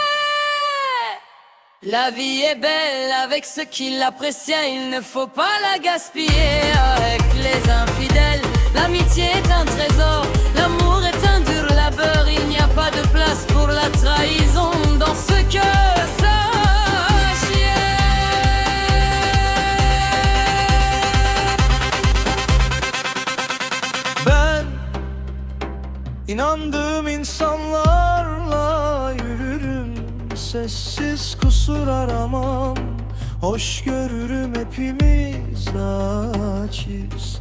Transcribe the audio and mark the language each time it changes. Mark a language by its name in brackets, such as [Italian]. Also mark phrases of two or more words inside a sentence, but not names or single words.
[French] La vie est belle avec ceux qui l'apprécient. Il ne faut pas la gaspiller avec les infidèles. L'amitié est un trésor, l'amour est un dur labeur. Il n'y a pas de place pour la trahison dans ce cœur, sache-le. [Turkish] Ben inandığım insanlarla yürürüm. Sessiz kusur aramam, hoş görürüm hepimiz naçiz.